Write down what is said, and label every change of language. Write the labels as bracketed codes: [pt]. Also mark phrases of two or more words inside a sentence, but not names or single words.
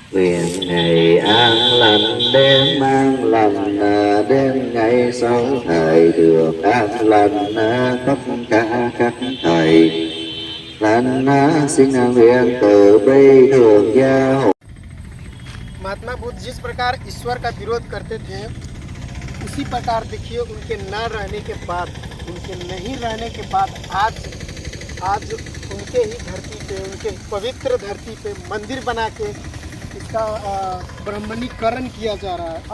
[vi] Nguyện ngày an lành đêm an lành, đêm ngày sáu thời được an lành, tất cả các thời lành. Xin nguyện từ bi thường gia hộ। [hi] महात्मा बुद्ध जिस प्रकार ईश्वर का विरोध करते थे, उसी प्रकार देखिए उनके न रहने के बाद, उनके नहीं रहने के बाद आज उनके ही धरती पे, उनके पवित्र धरती पे मंदिर बना के इसका ब्राह्मणीकरण किया जा रहा है।